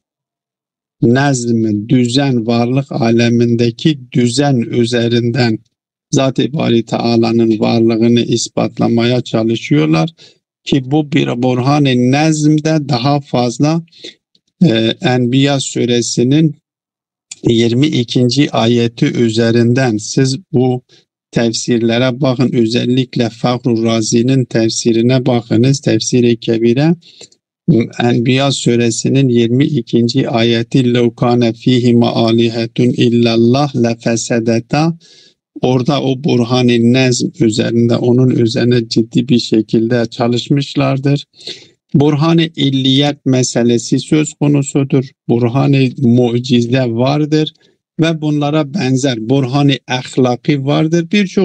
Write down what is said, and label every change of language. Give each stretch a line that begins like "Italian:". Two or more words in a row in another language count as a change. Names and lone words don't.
Turkish: Nazm, düzen, varlık alemindeki düzen üzerinden Zat-ı Bari Teala'nın varlığını ispatlamaya çalışıyorlar ki bu bir Burhan-ı Nazm'de daha fazla Enbiya suresinin 22. ayeti üzerinden siz bu tefsirlere bakın, özellikle Fahru Razi'nin tefsirine bakınız, Tefsir-i Kebir'e. Enbiya suresinin 22.
Arabic: ayeti لَوْ كَانَ ف۪يهِمَا آلِهَةٌ اِلَّا اللّٰهِ لَفَسَدَتَا,
Turkish: orada o Burhan-ı Nazm üzerinde, onun üzerine ciddi bir şekilde çalışmışlardır. Burhan-ı illiyet meselesi söz konusudur. Burhan-ı mucize vardır ve bunlara benzer Burhan-ı ahlaki vardır.